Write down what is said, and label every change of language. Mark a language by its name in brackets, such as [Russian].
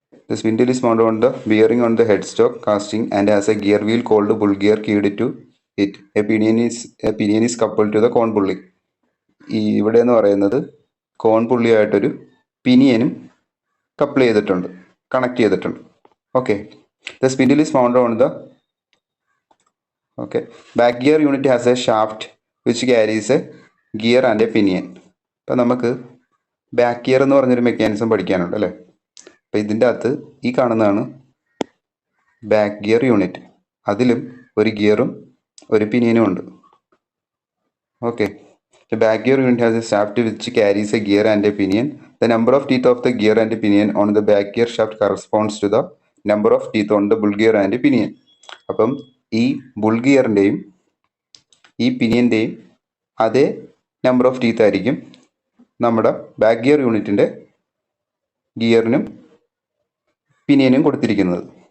[English] The spindle is mounted on the bearing on the headstock casting and has a gear wheel called bull gear keyed to it. A pinion is coupled to the cone pulley. [Malayalam] ഈ ഇവിടെ എന്ന് പറയുന്നത് കോൺ പുള്ളിയായിട്ടൊരു പിനിയനും couple ചെയ്തിട്ടുണ്ട്, connect ചെയ്തിട്ടുണ്ട്. [English] Okay, the spindle is mounted on the back gear unit has a shaft which carries a gear and a pinion. [Malayalam] അപ്പം നമുക്ക് back gear എന്ന് പറഞ്ഞൊരു മെക്കാനിസം പഠിക്കാനുണ്ട് അല്ലേ. അപ്പം ഇതിൻ്റെ അകത്ത് ഈ കാണുന്നതാണ് ബാക്ക് ഗിയർ യൂണിറ്റ്. അതിലും ഒരു ഗിയറും ഒരു പിനിയനും ഉണ്ട്. [English] Okay. The back gear unit has a shaft which carries a gear and a pinion. The number of teeth of the gear and pinion on the back gear shaft corresponds to the number of teeth on the bull gear and pinion. [Malayalam] അപ്പം ഈ bull ഗിയറിൻ്റെയും ഈ പിനിയൻ്റെയും അതേ number of teeth ആയിരിക്കും നമ്മുടെ back gear യൂണിറ്റിൻ്റെ ഗിയറിനും പിനിയനും കൊടുത്തിരിക്കുന്നത്.